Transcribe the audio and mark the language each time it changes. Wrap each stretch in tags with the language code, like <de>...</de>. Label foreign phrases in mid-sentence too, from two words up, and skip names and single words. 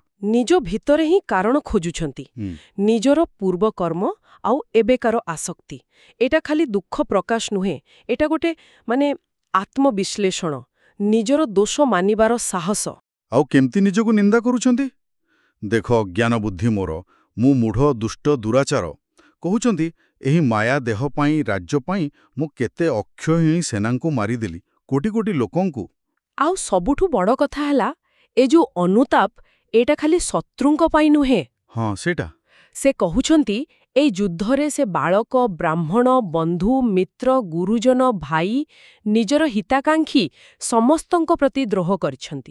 <or>ନିଜ ଭିତରେ ହିଁ କାରଣ ଖୋଜୁଛନ୍ତି। ନିଜର ପୂର୍ବ କର୍ମ ଆଉ ଏବେକାର ଆସକ୍ତି। ଏଟା ଖାଲି ଦୁଃଖ ପ୍ରକାଶ ନୁହେଁ, ଏଟା ଗୋଟେ ମାନେ ଆତ୍ମବିଶ୍ଳେଷଣ ନିଜର ଦୋଷ ମାନିବାର ସାହସ। ଆଉ କେମିତି ନିଜକୁ ନିନ୍ଦା କରୁଛନ୍ତି। ଦେଖ ଅଜ୍ଞାନ ବୁଦ୍ଧି ମୋର ମୁଁ ମୂଢ଼ ଦୁଷ୍ଟ ଦୁରାଚାର କହୁଛନ୍ତି ଏହି ମାୟା ଦେହ ପାଇଁ ରାଜ୍ୟ ପାଇଁ ମୁଁ କେତେ ଅକ୍ଷୌହିଣୀ ସେନାଙ୍କୁ ମାରିଦେଲି କୋଟି କୋଟି ଲୋକଙ୍କୁ। ଆଉ ସବୁଠୁ ବଡ଼ କଥା ହେଲା ଏ ଯେ ଅନୁତାପ ଏଟା ଖାଲି ଶତ୍ରୁଙ୍କ ପାଇଁ ନୁହେଁ। ହଁ ସେଟା ସେ କହୁଛନ୍ତି ଏ ଯୁଦ୍ଧରେ ସେ ବାଳକ ବ୍ରାହ୍ମଣ ବନ୍ଧୁ ମିତ୍ର ଗୁରୁଜନ ଭାଇ ନିଜର ହିତାକାଂକ୍ଷୀ ସମସ୍ତଙ୍କ ପ୍ରତି ଦ୍ରୋହ କରିଛନ୍ତି।</or>